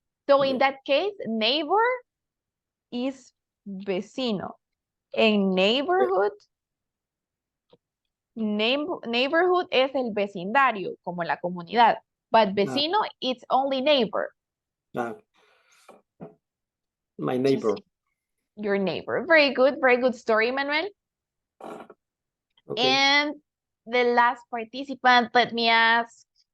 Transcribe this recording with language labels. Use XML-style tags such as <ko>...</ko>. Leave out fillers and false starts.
<en>So in that case, neighbor is vecino.</en> <es>En neighborhood, neighborhood es el vecindario, como la comunidad.</es> <en>But vecino, it's only neighbor. My neighbor. Your neighbor. Very good story, Manuel. Okay. And the last participant, let me ask.</en>